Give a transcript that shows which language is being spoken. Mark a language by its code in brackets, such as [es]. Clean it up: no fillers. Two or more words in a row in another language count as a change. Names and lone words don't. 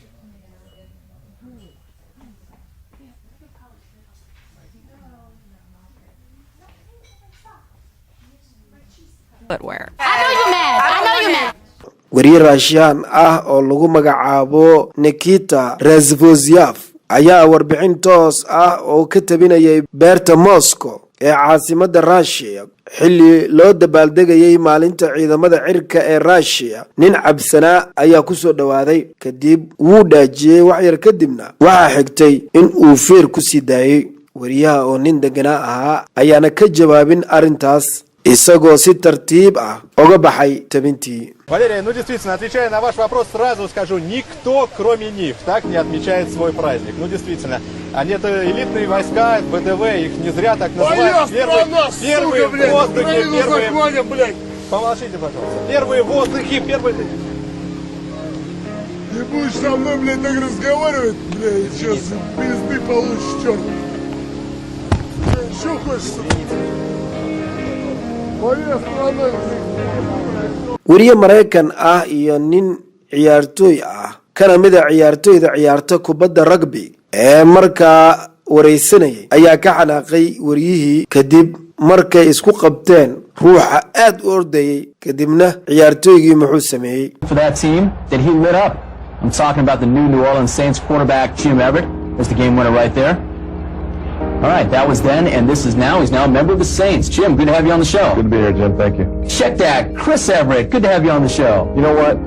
[so] wariye Russian ah oo lagu magacaabo Nikita Razvozyav ayaa warbixin toos ah oo ka tabinayay beerta Moscow ee caasimadda Russia xilli loo dabaaldegayay maalinta ciidamada cirka ee Russia. nin cabsanaa ayaa ku soo dhawaaday, kadib wuu dhaajiyay wax yar kadibna waxaa xigtay in uu feer ku sii daayay. wariyaha oo nin deganaa ahaa ayaana ka jawaabin arrintaas, isagoo si tartiib ah uga baxay tabintii. [ru] Валерий, ну действительно, отвечая на ваш вопрос, сразу скажу, никто, кроме них, так не отмечает свой праздник. Ну действительно, они это элитные войска, ВДВ, их не зря так называют. Первые в воздухе, первые... Помолчите, пожалуйста. Первые в воздухе, первые... Не будешь со мной, блядь, так разговаривать, блядь, сейчас пизды получишь, черт. Что хочешь? Моя страна, [so] wariye Mareykan ah iyo nin ciyaartooy ah kana mid ah ciyaartooyda ciyaarta kubadda rugby ee markaa wareysanayay ayaa ka xanaaqay wariyihii kadib markay isku qabteen ruuxa aad u ordayay. kadibna ciyaartooygii muxuu sameeyay? [en] For that team that he lit up. I'm talking about the New Orleans Saints quarterback Jim Everett. There's the game winner right there. All right, that was then, and this is now. He's now a member of the Saints. Jim, good to have you on the show. Good to be here, Jim. Thank you. Check that. Chris Everett, good to have you on the show. You know what?